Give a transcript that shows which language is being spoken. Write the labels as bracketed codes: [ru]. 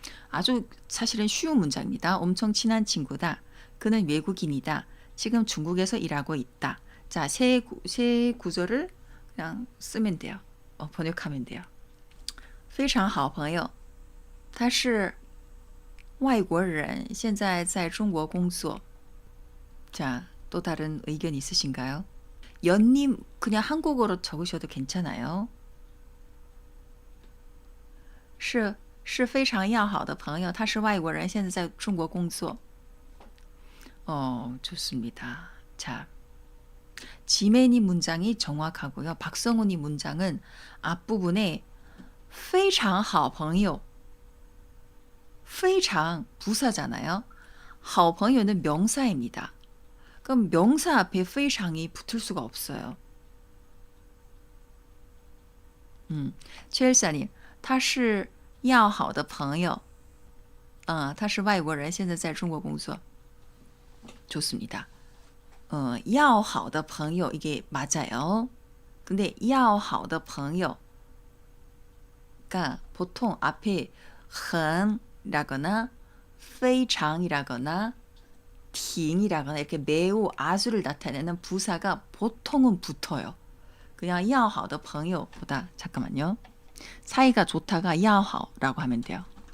[ko] 아주 사실은 쉬운 문장입니다. 엄청 친한 친구다. 그는 외국인이다. 지금 중국에서 일하고 있다. 자, 세 구절을 그냥 쓰면 돼요. 번역하면 돼요. [zh] 非常好朋友他是外国人现在在中国工作 [ko] 자, 또 다른 의견 있으신가요? 연님 그냥 한국어로 적으셔도 괜찮아요. 是 [zh] 是非常要好的朋友，他是外国人，现在在中国工作。 [ko] 좋습니다. 자, 지메니 문장이 정확하고요. 박성훈이 문장은 앞부분에 非常好朋友非常 부사잖아요. 好朋友는 명사입니다. 그럼 명사 앞에 非常이 붙을 수가 없어요. [zh] 최일사님, 他是要好的朋友. 他是外国人，现在在中国工作. [ko] 좋습니다. 要好的朋友 이게 맞아요. 근데 要好的朋友가 보통 앞에 很이라거나 非常이라거나 挺이라거나 이렇게 매우 아주를 나타내는 부사가 보통은 붙어요. 그냥 要好的朋友보다 잠깐만요. 사이가 좋다가 要好라고 하면 돼요.